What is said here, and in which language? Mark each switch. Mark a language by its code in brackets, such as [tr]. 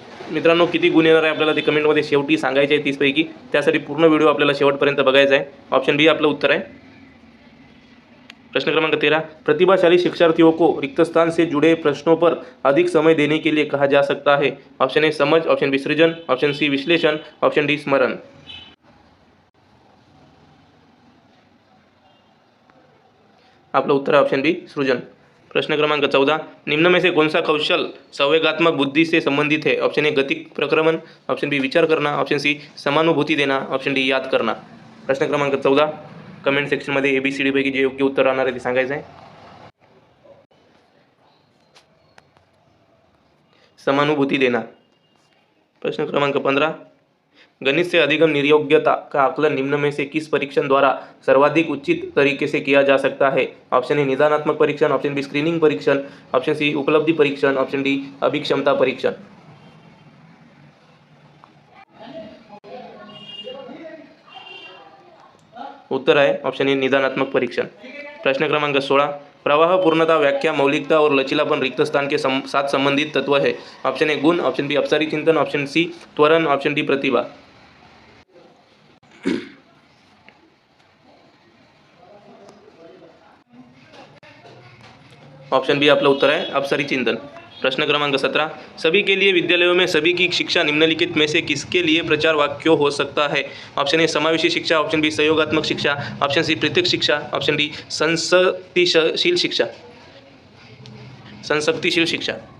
[mr] मित्रांनो, किती गुण येणार आहे आपल्याला ते कमेंटमध्ये शेवटी सांगायचे आहे 30 पैकी। त्यासाठी पूर्ण व्हिडिओ आपल्याला शेवटपर्यंत बघायचा आहे। ऑप्शन बी आपलं उत्तर आहे। [hi] प्रश्न क्रमांक 13, प्रतिभाशाली शिक्षार्थियों को रिक्त स्थान से जुड़े प्रश्नों पर अधिक समय देने के लिए कहा जा सकता है। ऑप्शन ए समझ, ऑप्शन बी सृजन, ऑप्शन सी विश्लेषण, ऑप्शन डी स्मरण। [mr] आपलं उत्तर आहे ऑप्शन बी सृजन। [hi] प्रश्न क्रमांक 14, निम्न में से कौन सा कौशल संवेगात्मक बुद्धि से संबंधित है? ऑप्शन ए गति प्रक्रमण, ऑप्शन बी विचार करना, ऑप्शन सी समानुभूति देना, ऑप्शन डी याद करना। [mr] प्रश्न क्रमांक 14 कमेंट सेक्शनमध्ये ABCD पैकी जे योग्य उत्तर राहणार आहे ते सांगायचं आहे। [hi] समानुभूति देना। प्रश्न क्रमांक 15, गणित से अधिगम निर्योग्यता का आकलन निम्न में से किस परीक्षण द्वारा सर्वाधिक उचित तरीके से किया जा सकता है? ऑप्शन ए निदानात्मक परीक्षण, ऑप्शन बी स्क्रीनिंग परीक्षण, ऑप्शन सी उपलब्धि परीक्षण, ऑप्शन डी अभिक्षमता परीक्षण। [mr] उत्तर आहे [hi] ऑप्शन ए निदानात्मक परीक्षण। प्रश्न क्रमांक 16, प्रवाह, पूर्णता, व्याख्या, मौलिकता और लचीलापन रिक्त स्थान के साथ संबंधित तत्व है। ऑप्शन ए गुण, ऑप्शन बी अपसारी चिंतन, ऑप्शन सी त्वरण, ऑप्शन डी प्रतिभा। [mr] ऑप्शन बी आपलं उत्तर आहे अपसारी चिंतन। [hi] प्रश्न क्रमांक 17, सभी के लिए विद्यालयों में सभी की शिक्षा निम्नलिखित में से किसके लिए प्रचार वाक्य हो सकता है? ऑप्शन ए समावेशी शिक्षा, ऑप्शन बी सहयोगात्मक शिक्षा, ऑप्शन सी पृथक शिक्षा, ऑप्शन डी संसक्तिशील शिक्षा।